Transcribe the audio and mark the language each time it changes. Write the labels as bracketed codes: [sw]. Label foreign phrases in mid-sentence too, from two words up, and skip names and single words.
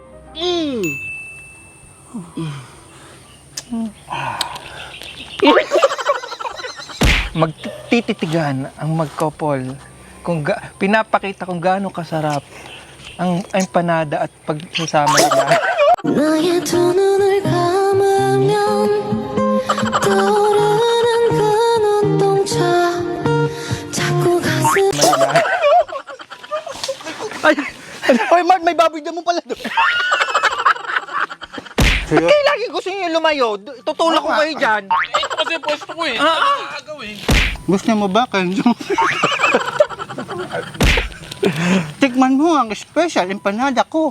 [tl] Magtititigan ang magkopol kung pinapakita kung gaano kasarap ang empanada at pagsasama nila. [ko] 나의 두 눈을 감으면 떠오르는 그 눈동자 자꾸 가슴 [tl] Hoy, Mark, may baboy damo pala doon. Kaya lagi gusto niyo lumayo. Tutulak ko kayo dyan. Ito kasi pwesto ko eh. Agaw eh. Gusto mo ba, Kenzo? Tikman mo ang special empanada ko.